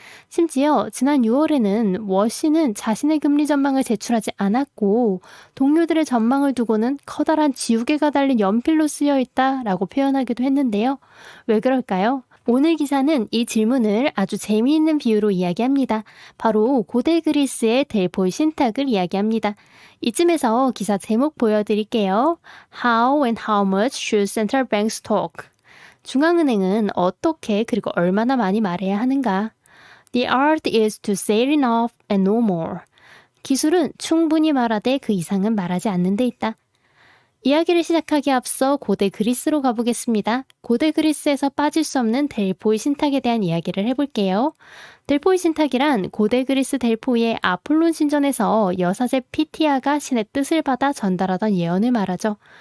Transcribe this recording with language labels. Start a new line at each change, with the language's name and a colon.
Korean: 심지어 지난 6월에는 워시는 자신의 금리 전망을 제출하지 않았고 동료들의 전망을 두고는 커다란 지우개가 달린 연필로 쓰여 있다라고 표현하기도 했는데요. 왜 그럴까요? 오늘 기사는 이 질문을 아주 재미있는 비유로 이야기합니다. 바로 고대 그리스의 델포이 신탁을 이야기합니다. 이쯤에서 기사 제목 보여드릴게요.
English: How and how much should central banks talk?
Korean: 중앙은행은 어떻게 그리고 얼마나 많이 말해야 하는가?
English: The art is to say enough and no more.
Korean: 기술은 충분히 말하되 그 이상은 말하지 않는 데 있다. 이야기를 시작하기에 앞서 고대 그리스로 가보겠습니다. 고대 그리스에서 빠질 수 없는 델포이 신탁에 대한 이야기를 해볼게요. 델포이 신탁이란 고대 그리스 델포이의 아폴론 신전에서 여사제 피티아가 신의 뜻을 받아 전달하던 예언을 말하죠.